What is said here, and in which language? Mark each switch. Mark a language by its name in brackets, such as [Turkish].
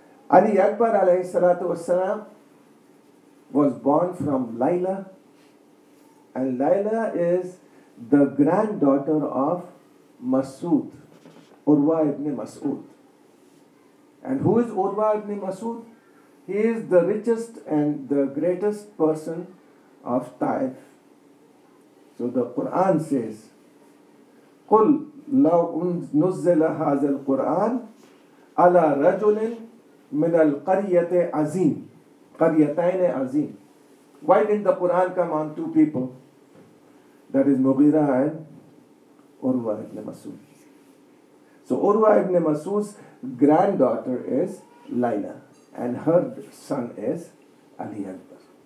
[English] Ali Akbar alayhi salatu wassalam was born from Layla, and Layla is the granddaughter of Mas'ud, Urwa ibn Mas'ud. And who is Urwa ibn Mas'ud? He is the richest and the greatest person of Taif. So the Quran says, [Arabic] قل لو نزل هذا القرآن على رجل من القرية عظيم قريتين عظيم. [English] Why didn't the Quran come on two people? That is Mughira and Urwa ibn Masud. So Urwa ibn Masud's granddaughter is Layla and her son is Ali Akbar.